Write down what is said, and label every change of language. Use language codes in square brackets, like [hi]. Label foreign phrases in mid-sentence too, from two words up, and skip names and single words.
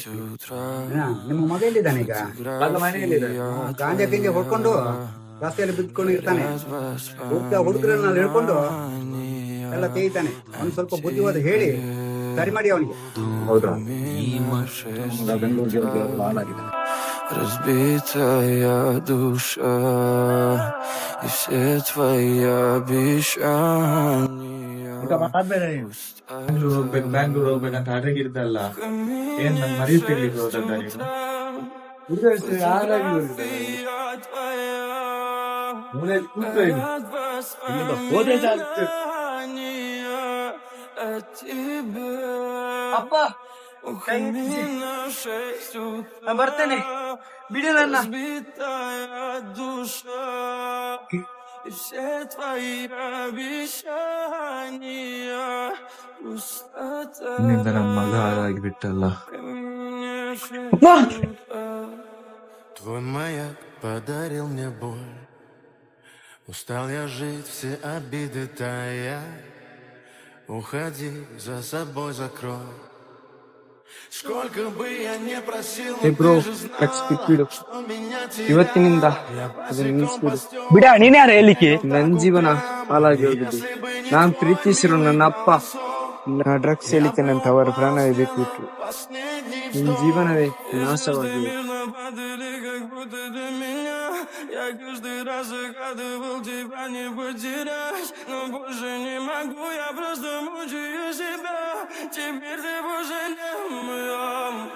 [kn] ನಿಮ್ಮ ಮಗ ಎಲ್ಲಿದ್ದಾನೆ ಈಗ? ಮಗ ಮನೆಯಲ್ಲಿದೆ. ಗಾಂಜಾ ಪಿಂಜೆ ಹೊಡ್ಕೊಂಡು ರಸ್ತೆಯಲ್ಲಿ ಬಿದ್ಕೊಂಡು ಇರ್ತಾನೆ. ಹುಡುಗರನ್ನ ಹಿಡ್ಕೊಂಡು ಎಲ್ಲ ತೇಯ್ತಾನೆ. ಅವ್ನು ಸ್ವಲ್ಪ ಬುದ್ಧಿವಾದ ಹೇಳಿ ಸರಿ ಮಾಡಿ ಅವನಿಗೆ. ಹೌದಾ? ಮಗ ಬೆಂಗಳೂರಿಗೆ ಹೋಗಿ ಹಾಳಾಗಿದ್ದಾನೆ. [ru] Разбитая душа и все твои обещания. [kn] ಊಟ ಮಾಡ್ಬೇಡ ನೀನು. ಬ್ಯಾಂಗ್ಳೂರ್ ಹೋಗ್ಬೇಕಂತ ಅಡಗಿದ್ದಲ್ಲ. ಏನ್ ನನ್ ಮರಿ ತೆಗಿಲಿಕ್ಕೆ ಹೋದದ್ದ ನೀನು? ಹಾಳಾಗಿ ಮೂಲೆಯಲ್ಲಿ ಕೂತ್ಕೊ ಇಲ್ಲಿ. ಇಲ್ಲಿಂದ ಹೋದ್ರೆ ಸಾಕು. ಅಪ್ಪ ಬರ್ತೇನೆ, ಬಿಡಿ ನನ್ನ. ನಿನ್ನಿಂದ ನನ್ನ ಮಗ ಹಾಳಾಗಿ ಬಿಟ್ಟಲ್ಲ. [ru] Твой маяк подарил мне боль. Устал я жить, все обиды тая. Уходи, за собой закрой. Сколько бы я не просил, но [kn] ಬ್ರೋ, [ru] ты же знала, что меня [kn] ಇವತ್ತಿನಿಂದ [ru] терять. [kn] ಅದನ್ನ ನಿಲ್ಸ್ಬಿಡು. ಬಿಡ, ನೀನ್ ಯಾರು ಹೇಳಿಕೆ? ನನ್ ಜೀವನ ಹಾಳಾಗಿ ಹೋಗಿದ್ದು. ನಾನ್ ಪ್ರೀತಿಸಿರೋ ನನ್ನ ಅಪ್ಪ ನಾ ಡ್ರಗ್ಸ್ ಹೇಳಿತೇನೆ ಅಂತ ಅವರ ಪ್ರಾಣವೇ ಬಿಟ್ಬಿಟ್ರು. ನಿನ್ ಜೀವನವೇ ನಾಶವಾಗಿದೆ. [ru] Я каждый раз загадывал тебя не потерять, но больше не могу, я просто мучаю себя. Теперь ты пожалел моем.